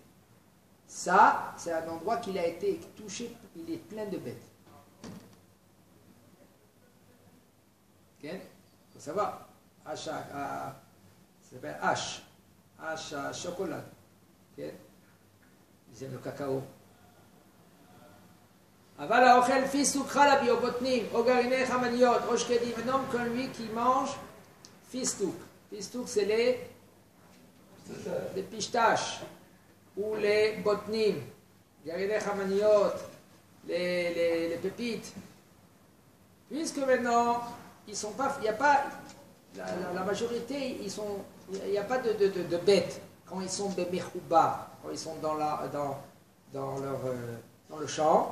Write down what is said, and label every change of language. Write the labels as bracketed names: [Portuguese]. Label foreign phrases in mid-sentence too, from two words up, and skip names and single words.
[French] Ça, c'est un endroit qui a été touché, il est plein de bêtes. Ok? Il faut savoir, ça s'appelle H à chocolat. Ok? Ils aiment le cacao. [Hebrew] אבל האוכל פיסטוק חלבי או בוטנים או גרעיני חמניות או שקדים [French] un homme comme lui qui mange [Hebrew] פיסטוק. [French] פיסטוק c'est les pistaches ou les botnim, [Hebrew] גרעיני חמניות, [French] les pépites. Puisque maintenant ils sont pas, il n'y a pas la majorité, il n'y a pas de bêtes quand ils sont bemechouba, quand ils sont dans le champ.